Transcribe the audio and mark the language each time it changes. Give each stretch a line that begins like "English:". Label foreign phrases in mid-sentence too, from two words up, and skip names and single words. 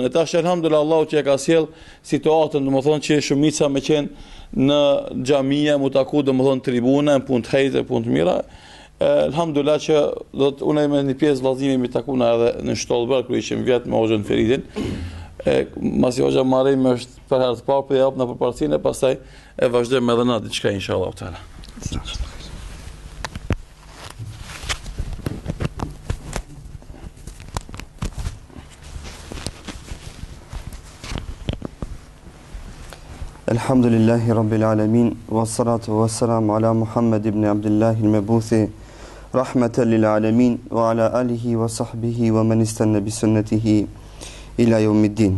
Albanian: Ne tash elhamdulillah Allahu që e ka sjell situatën, domethënë që shumica me qenë në xhamia, mu taku domethënë tribuna, punë të hejtë, punë të mira. Elhamdulillah që do të unë me një pjesë vllazimi mi takuna edhe në Shtolber ku ishim vjet me Hoxhën Feridin. Masi Hoxha Muharrem është për herë të parë, po jap në përparësinë e pastaj e vazhdojmë edhe na diçka
Arabic: إن شاء الله تعالى. الحمد لله رب العالمين والصلاة والسلام على محمد بن عبد الله المبعوث رحمة للعالمين وعلى آله وصحبه ومن استن بسنته إلى يوم الدين.